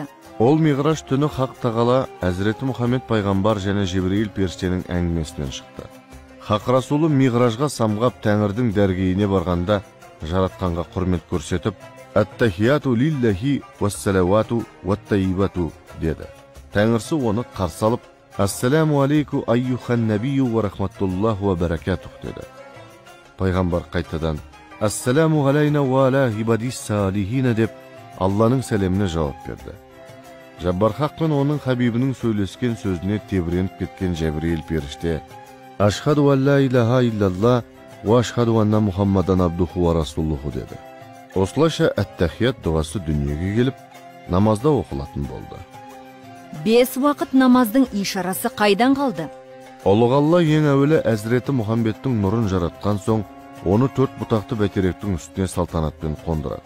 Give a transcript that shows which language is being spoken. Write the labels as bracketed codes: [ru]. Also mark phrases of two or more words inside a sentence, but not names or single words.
[kk] Ол Миғраж түні Хақ тағала Әзіреті Мұхаммед пайғамбар және Жибрейіл періштенің әңгімесінен шықты. Хақ Расулы Миғражға самғап Тәңірдің дәргейіне барғанда жаратқанға құрмет көрсетіп, [ar] «التحيات لله والصلوات والطيبات» [kk] деді. Тәңірсі оны қарсы алып, [ar] «السلام عليك أيها النبي ورحمة الله وبركاته» деді. [kk] Пайғамбар қайтадан [ar] «السلام علينا وعلى عباد الصالحين» [kk] деп Алланың сәлеміне жауап берді. Жаббар Хақ пен оның хабибінің сөйлескен сөзіне тебіреніп кеткен Жәбірейіл періште [ar] «أشهد أن لا إله إلا الله وأشهد أن محمدا عبده ورسوله» [kk] деді. Осылайша әт-тахият дұғасы дүниеге келіп, намазда оқылатын болды. 5 уақыт намаздың ишарасы қайдан қалды? Ұлық Алла ең әуелі Әзіреті Мұхаммедтің нұрын жаратқан соң, оны 4 бұтақты бәйтеректің үстіне салтанатпен қондырады.